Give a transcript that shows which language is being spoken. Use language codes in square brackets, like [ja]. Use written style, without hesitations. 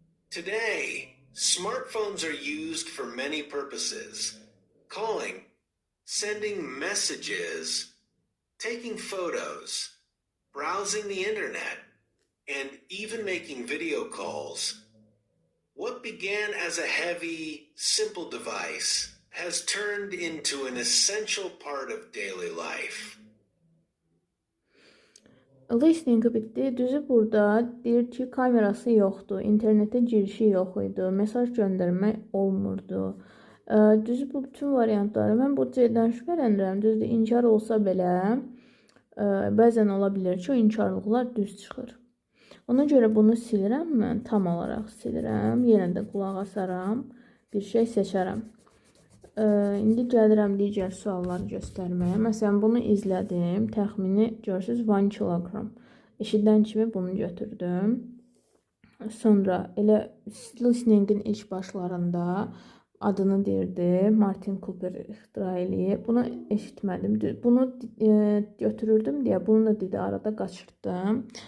[en] Today, smartphones are used for many purposes: calling, sending messages, taking photos, browsing the internet, and even making video calls. What began as a heavy, simple device has turned into an essential part of daily life. [az] Listening bitdi. Düzü burada deyir ki, kamerası yoxdur, internetə girişi yox idi, mesaj göndərmək olmurdu. Düzü bu bütün variantları mən bu C-dən şübhələnirəm. Düzdür, inkar olsa belə, bəzən ola bilər ki, o inkarlıqlar düz çıxır. Ona görə bunu silirəm mən, tam olaraq silirəm. Yenə də qulaq asaram, bir şey seçərəm. İndi gəlirəm digər sualları göstərməyə. Məsələn, bunu izlədim. Təxmini görürsünüz 1 kilogram. Eşidən kimi bunu götürdüm. Sonra elə listeningin ilk başlarında adını deyirdi. Martin Cooper ixtira eləyib. Bunu eşitmədim. Bunu götürürdüm deyə bunu da dedi, arada qaçırtdım.